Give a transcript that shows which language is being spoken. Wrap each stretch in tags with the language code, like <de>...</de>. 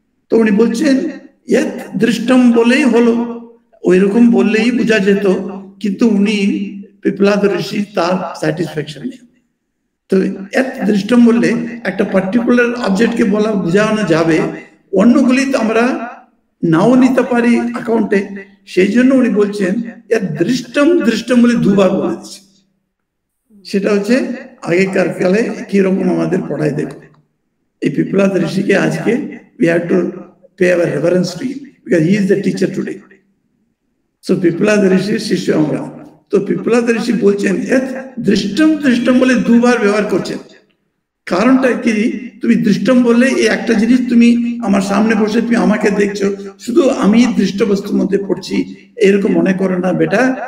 <bn>তো উনি বলছেন ইয়ৎ দৃষ্টম বলেই হলো, ওই রকম বললেই বোঝা যেত, কিন্তু উনি পিপলাদ ঋষি তার স্যাটিসফ্যাকশন নেই। তো ইয়ৎ দৃষ্টম বললে একটা পার্টিকুলার অবজেক্টকে বলা বোঝানো যাবে, অন্যগুলি তো আমরা নাও নিতে পারি অ্যাকাউন্টে। সেই জন্য উনি বলছেন ইয়ৎ দৃষ্টম, দৃষ্টম বলে দুবার বলে দিচ্ছে। সেটা হচ্ছে আগেকার কালে কিরকম আমাদের পড়ায় দেখো, এই পিপলাদ ঋষিকে আজকে</bn> <en>we have to pay our reverence to him because he is the teacher today.</en> <bn>So Pippalad ঋষির শিষ্য আমরা। তো পিপলাদ ঋষি বলছেন ইয়ৎ দৃষ্টম, দৃষ্টম বলে দুবার ব্যবহার করছেন। কারণটা কি? তুমি দৃষ্টম বললে এই একটা জিনিস তুমি আমার সামনে বসে তুমি আমাকে দেখছো, শুধু আমি দৃষ্ট বস্তুর মধ্যে পড়ছি এরকম মনে করো না বেটা।</bn>